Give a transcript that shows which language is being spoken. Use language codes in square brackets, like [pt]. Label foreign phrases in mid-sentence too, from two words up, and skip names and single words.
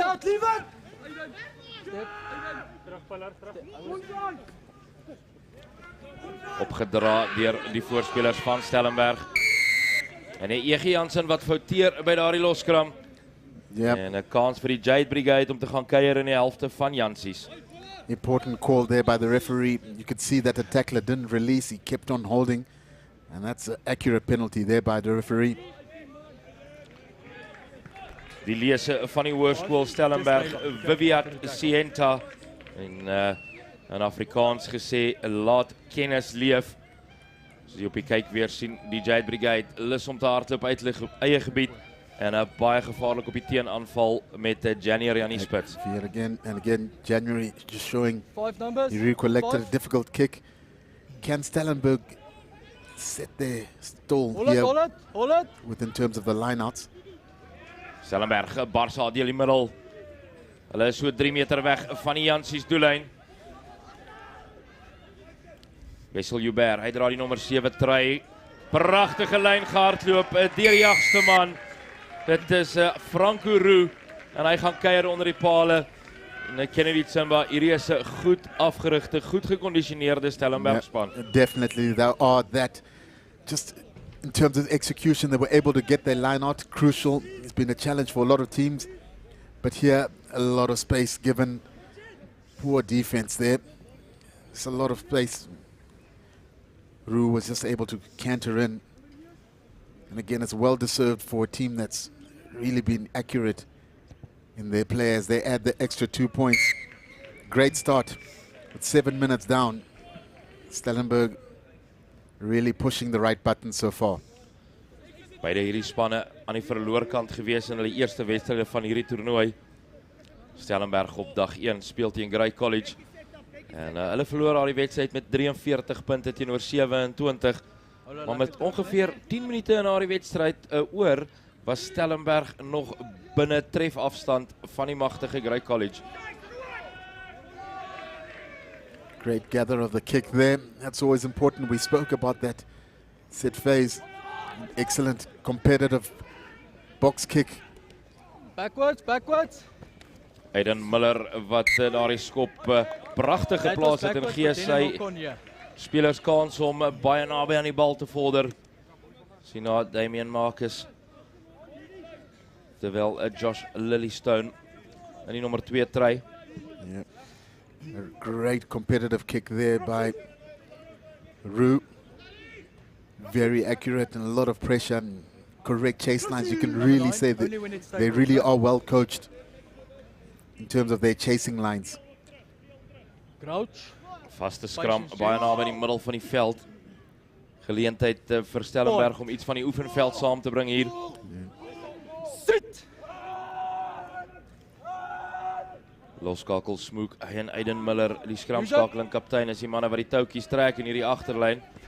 [af] Opgedra deur die voorspelers van Stellenberg. En E.G. Jansen wat fouteer by daardie loskram. [en] Yep. [af] En 'n kans vir die Jade Brigade om te gaan kuier in die helfte van Jansies. [en] Important call there by the referee. You could see that the tackler didn't release, he kept on holding. And that's an accurate penalty there by the referee. [af] Die lese van die hoërskool Stellenberg, [la] Viviat Sienta. [af] En in Afrikaans gesê, laat kennis leef. As jy op die kyk weer sien, die Jade Brigade lus om te hardloop uit hulle eie gebied. En baie gevaarlik op die teenaanval met January aan die spits. [en] Here again and again, January just showing he recollected a difficult kick. Can Stellenberg set their stall here within terms of the lineouts? [af] Stellenberg, Barca deel die middel. Hulle is so 3 meter weg van die Jansies doellyn. Wessel Joubert, hy dra die nommer 7 trui. Pragtige lyn gehardloop deur die jagste man. Dit is Franco Roux en hy gaan kuier onder die pale. En Kennedy Tsimba, hierdie is 'n goed afgerigte, goed gekondisioneerde Stellenberg span. [en] Yeah, definitely, they are that. Just in terms of execution, they were able to get their line out. Crucial. It's been a challenge for a lot of teams, but here a lot of space given. Poor defense there. It's a lot of space. Roux was just able to canter in. And again, it's well deserved for a team that's really been accurate in their players. They add the extra 2 points. Great start with 7 minutes down. Stellenberg really pushing the right button so far. [af] Beide hierdie spanne aan die verloorkant gewees in hulle eerste wedstryde van hierdie toernooi. Stellenberg op dag 1 speel teen Grey College. En hulle verloor al die wedstryd met 43 punte teenoor 27. Maar met ongeveer 10 minute na die wedstryd oor, was Stellenberg nog binne trefafstand van die magtige Grey College. [en] Great gather of the kick there. That's always important. We spoke about that. Set phase. Excellent competitive box kick. Backwards. [af] Aiden Miller wat daar die skop pragtig geplaas het en gee sy spelers kans om baie naby aan die bal te vorder. Sien na Damian Marcus. Terwyl Josh Lillystone in die nommer 2 try. [en] Yeah. A great competitive kick there by Rue. Very accurate and a lot of pressure and correct chase lines. You can really say that they really are well coached in terms of their chasing lines. Crouch. [af] Vaste skram, baie naby in die middel van die veld. Geleentheid vir Stellenberg om iets van die oefenveld saam te bring hier. [en] Sit! [af] Loskakel Smook en Aiden Miller, die skramskakeling kaptein, is die manne wat die touwtjies trek in hierdie agterlyn.